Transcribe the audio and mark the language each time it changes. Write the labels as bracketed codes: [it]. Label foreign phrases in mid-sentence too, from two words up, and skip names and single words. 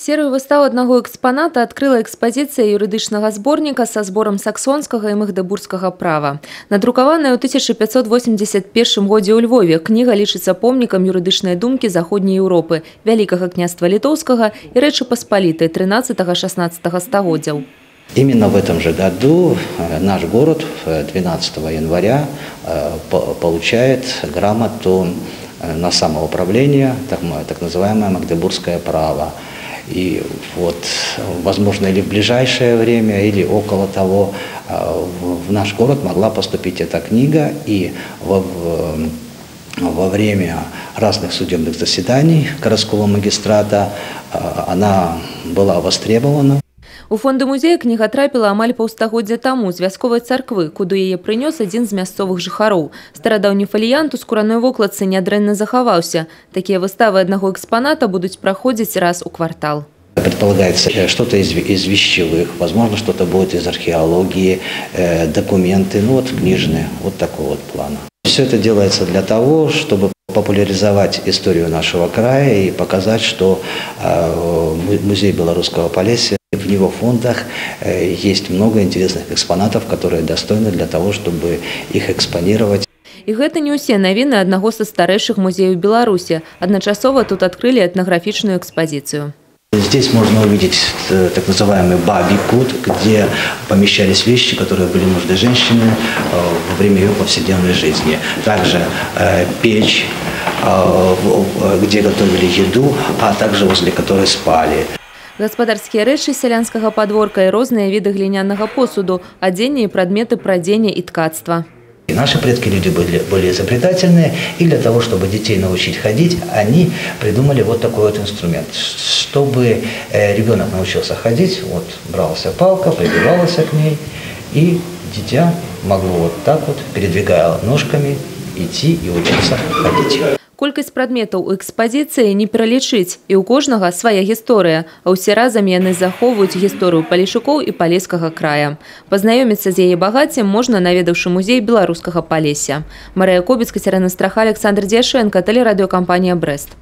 [be] Серыю выстаў аднаго экспаната адкрыла экспазіцыя юрыдычнага зборніка са зборам саксонскага і магдебургскага права. Надрукаваная ў 1581 годзе ў Львове, кніга лічыцца помнікам юрыдычнай думкі заходняй Еўропы, Вялікага княства Літоўскага і Рэчы Паспалітай 13-16 стагоддзяў. [ru] Именно в этом же году наш город 12 января получает грамоту на самоуправление, так называемое магдебургское право. И вот, возможно, или в ближайшее время, или около того, в наш город могла поступить эта книга, и во время разных судебных заседаний городского магистрата она была востребована. [be] У фонды музея кніга трапіла амаль паўстагоддзя таму з вясковай царквы, куды яе прынёс адзін з мясцовых жыхароў. Старадаўні фаліянт у скураной вокладцы нядрэнна захаваўся. Такія выставы аднаго экспаната будуць праходзіць раз у квартал. [ru] Предполагается что-то из вещевых, возможно, что-то будет из археологии, документы, ну вот книжные, вот такого вот плана. Все это делается для того, чтобы популяризовать историю нашего края и показать, что музей Белорусского Полесья, в его фондах есть много интересных экспонатов, которые достойны для того, чтобы их экспонировать. [be] І гэта не ўсе навіны аднаго са старэйшых музеяў Беларусі. Адначасова тут [ru] открыли этнографичную экспозицию. Здесь можно увидеть так называемый баби-кут, где помещались вещи, которые были нужны женщине во время ее повседневной жизни. Также печь, где готовили еду, а также возле которой спали. [be] Гаспадарскія рэчы сялянскага падворка і розныя віды глінянага посуду, адзенне і прадметы прадзення і ткацтва. [ru] И наши предки люди были изобретательные, и для того, чтобы детей научить ходить, они придумали вот такой вот инструмент. Чтобы ребенок научился ходить, вот бралась палка, прибивалась к ней, и дитя могло вот так вот, передвигая ножками, идти и учиться ходить. [be] Колькасць прадметаў у экспазіцыі не пералічыць, і ў кожнага свая гісторыя, а ўсе разам яны захоўваюць гісторыю палешукоў і палескага края. Пазнаёміцца з яе багаццем можна, наведаўшы музей Беларускага Палесся. Марыя Кобіцка, Цярына Страха, Александр Дзяшэнка, тэлерадыёкампанія «Брэст».